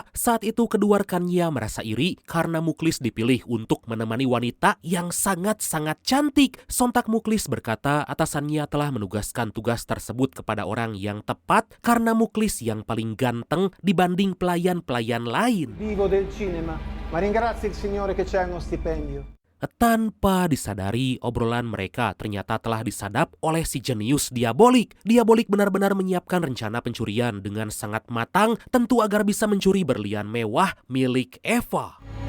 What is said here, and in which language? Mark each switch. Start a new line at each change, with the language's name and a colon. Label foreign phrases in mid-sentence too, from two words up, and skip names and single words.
Indonesian: Saat itu kedua rekannya merasa iri karena Muklis dipilih untuk menemani wanita yang sangat-sangat cantik. Sontak Muklis berkata atasannya telah menugaskan tugas tersebut kepada orang yang tepat karena Muklis yang paling ganteng dibanding pelayan-pelayan lain.
Italian: Vivo del cinema, ma ringrazio il Signore che c'è uno stipendio.
Indonesian: Tanpa disadari, obrolan mereka ternyata telah disadap oleh si jenius Diabolik. Diabolik benar-benar menyiapkan rencana pencurian dengan sangat matang, tentu agar bisa mencuri berlian mewah milik Eva.